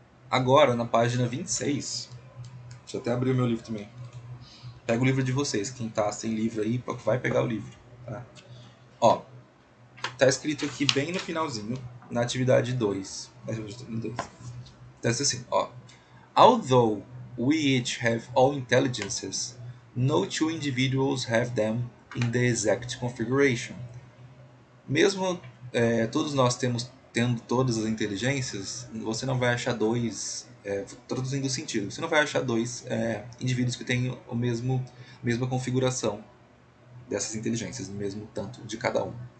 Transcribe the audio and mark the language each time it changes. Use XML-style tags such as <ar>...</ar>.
<pt>Agora, na página 26. Deixa eu até abrir o meu livro também. Pega o livro de vocês. Quem tá sem livro aí, vai pegar o livro. Tá? Ó, tá escrito aqui bem no finalzinho, na atividade 2. Tá assim, ó.</pt> <en>Although we each have all intelligences, no two individuals have them in the exact configuration.</en> <pt>Mesmo todos nós tendo todas as inteligências, você não vai achar dois, traduzindo o sentido, você não vai achar dois indivíduos que têm mesma configuração dessas inteligências, o mesmo tanto de cada um.</pt>